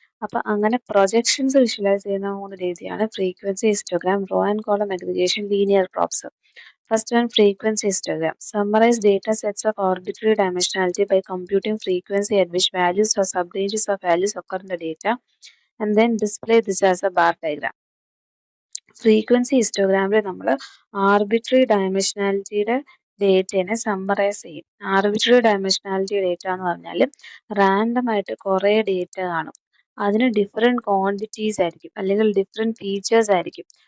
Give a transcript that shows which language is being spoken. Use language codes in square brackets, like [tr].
[ml] അപ്പം അങ്ങനെ projections visualise ചെയ്യുന്ന 3 രീതിയാണ് frequency histogram, raw and column aggregation, linear probes. [en] First one, frequency histogram. Summarize data sets of arbitrary dimensionality by computing frequency at which values or subranges of values occur in the data, and then display this as a bar diagram. [ml] Frequency ഹിസ്റ്റോഗ്രാമിൽ നമ്മൾ arbitrary ഡയമെൻഷനാലിറ്റിയുടെ ഡേറ്റയെ summarise ചെയ്യും. Arbitrary dimensionality data എന്ന് പറഞ്ഞാൽ random ആയിട്ട് കുറേ data കാണും. അതിന് different quantities ആയിരിക്കും അല്ലെങ്കിൽ ഡിഫറെൻറ്റ് ഫീച്ചേഴ്സ് ആയിരിക്കും.